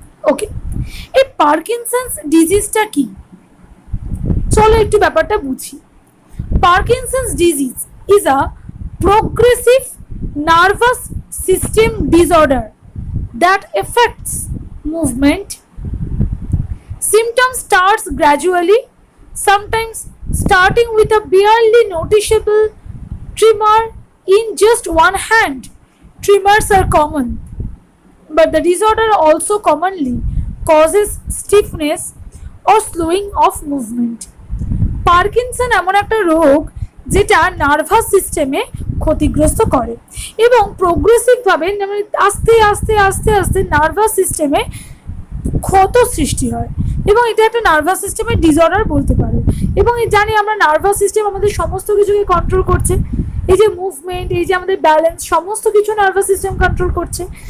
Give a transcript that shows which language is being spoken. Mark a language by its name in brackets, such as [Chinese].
[Bangla] ওকে, এই পার্কিনসন্স ডিজিজটা কি, চলো একটু ব্যাপারটা বুঝি। [English] Parkinson's disease is a progressive nervous system disorder that affects movement. Symptoms starts gradually, sometimes starting with a barely noticeable tremor in just one hand. Tremors are common, but the disorder also commonly causes stiffness or slowing of movement. [Bangla] Parkinson এমন একটা রোগ যেটা nervous সিস্টেমে ক্ষতিগ্রস্ত করে এবং প্রোগ্রেসিভভাবে মানে আস্তে আস্তে আস্তে আস্তে নার্ভাস সিস্টেমে ক্ষত সৃষ্টি হয় এবং এটা একটা নার্ভাস সিস্টেমের ডিসঅর্ডার বলতে পারো। এবং জানি আমরা নার্ভাস সিস্টেম আমাদের সমস্ত কিছুকে কন্ট্রোল করছে, এই যে মুভমেন্ট, এই যে আমাদের ব্যালেন্স, সমস্ত কিছু নার্ভাস সিস্টেম কন্ট্রোল করছে।